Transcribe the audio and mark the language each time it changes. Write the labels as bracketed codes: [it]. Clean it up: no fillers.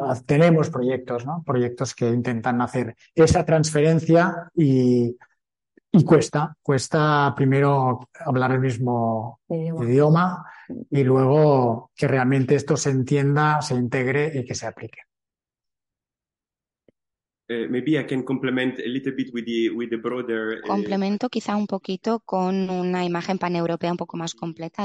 [es] Tenemos proyectos, ¿no? Proyectos que intentan hacer esa transferencia y cuesta primero hablar el mismo idioma y luego que realmente esto se entienda, se integre y que se aplique. [en] Maybe I can complement a little bit with the broader. [es] Complemento quizá un poquito con una imagen paneuropea un poco más completa.